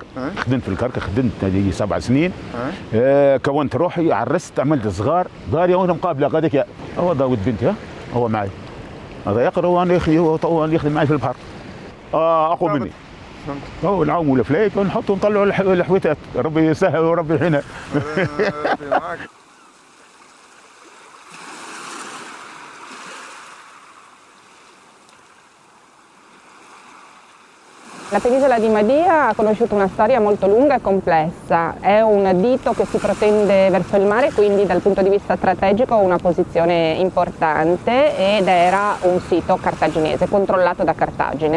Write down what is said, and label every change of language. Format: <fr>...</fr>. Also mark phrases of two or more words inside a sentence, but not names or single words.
<ar>خدمت في الكراكر، خدمت 7 سنين. كونت روحي، عرست، عملت صغار داري وانا مقابله غاديك هو داود بنتي هو معي. هذا يقرا وانا هو يخدم معي في البحر. اقوى مني. هو نعوموا الفلايك ونحطوا نطلعوا الحويتات، ربي يسهل وربي يحيينا.</ar> <it>La penisola di Madia ha conosciuto una storia molto lunga e complessa. È un dito che si protende verso il mare, quindi dal punto di vista strategico ha una posizione importante ed era un sito cartaginese, controllato da Cartagine.</it>